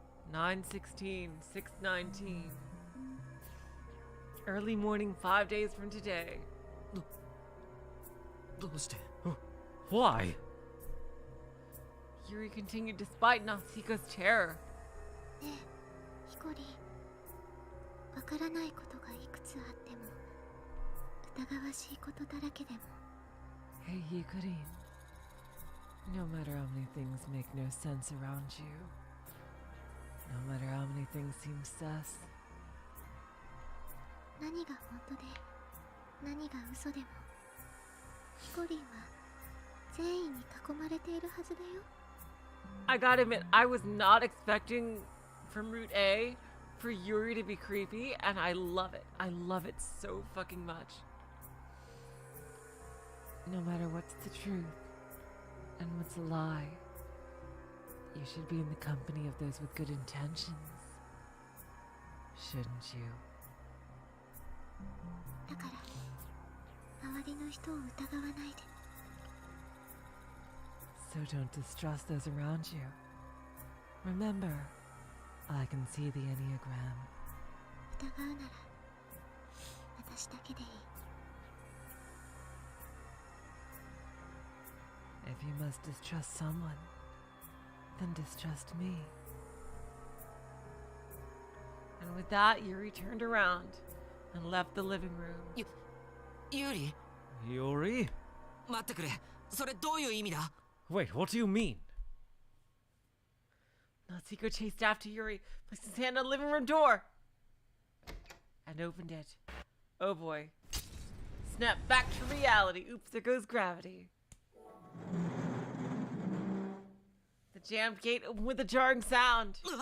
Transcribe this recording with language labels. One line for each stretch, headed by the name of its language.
English: 9/16, 6/19. Early morning 5 days from today.
Japanese: どうして
English: Why? Yuri continued despite Natsuhiko's terror.
Japanese: ねえヒコリン、わからないことがいくつあっても疑わしいことだらけでも
English: Hey, Hikarin. No matter how many things make no sense around you, no matter how many things seem sus,
Japanese: 何が本当で何が嘘でもヒコリンは善意に囲まれているはずだよ。
English: I gotta admit, I was not expecting from Route A for Yuri to be creepy, and I love it. I love it so fucking much. No matter what's the truth and what's a lie, you should be in the company of those with good intentions. Shouldn't you?
Japanese: だから周りの人を疑わないで。
English: So don't distrust those around you. Remember, I can see the Enneagram.
Japanese: 疑うなら私だけでいい。
English: If you must distrust someone, then distrust me. And with that, Yuri turned around and left the living room.
Japanese: ユーリ
English: Yuri?
Japanese: 待ってくれそれどういう意味だ
English: Wait, what do you mean? Natsuhiko chased after Yuri, placed his hand on the living room door, and opened it. Oh boy. Snap back to reality. Oops, there goes gravity. The jammed gate opened with a jarring sound.